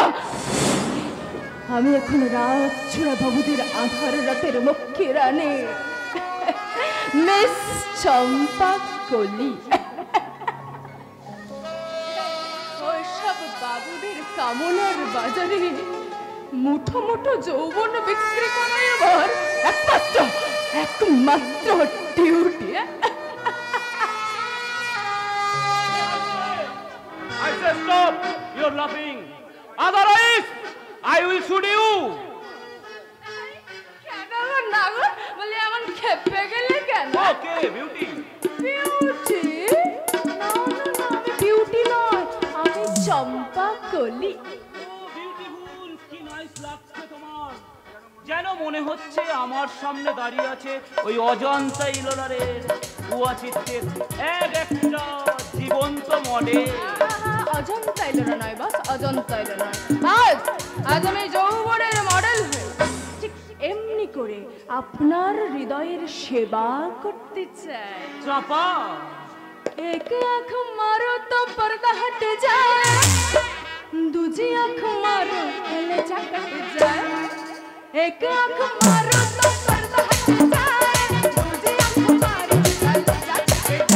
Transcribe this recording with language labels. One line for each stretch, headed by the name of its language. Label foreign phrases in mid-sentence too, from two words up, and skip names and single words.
Bangla: আমি এখন রাত ছুড়া বাবুদের আধার রাতের মুখ্য রানী মিস চম্পাকলি। ওইসব বাবুদের কামনার বাজারে মুঠো মুঠো যৌবন বিক্রি করাই আমার একমাত্র ডিউটি।
English: I say stop! You're laughing. Otherwise, I will shoot you.
Bangla: কেন না গো? বলে এমন খেপে গেলে কেন?
English: Okay, beauty.
Bangla: বিউটি? না, আমি বিউটি নয়, আমি চম্পাকলি। বিউটিফুল, কি নাইস লাগছে তোমার। যেন মনে হচ্ছে আমার সামনে দাঁড়িয়ে আছে ওই অজন্তা ইলোলারের উয়াচিত্রের একটা জীবন্ত মডেল। অজন্তা ইলোরা নয় বাস, অজন্তা ইলোরা। আজ আমি যৌবনের মডেল হয়ে ঠিক এমনি করে আপনার হৃদয়ের সেবা করতে চাই। চাপা,
Hindi: एक आँख मारो तो पर्दा हट जाए, दूजी आँख मारो कलेजा कट जाए। एक आँख मारो तो पर्दा हट जाए, दूजी आँख मारो कलेजा कट जाए।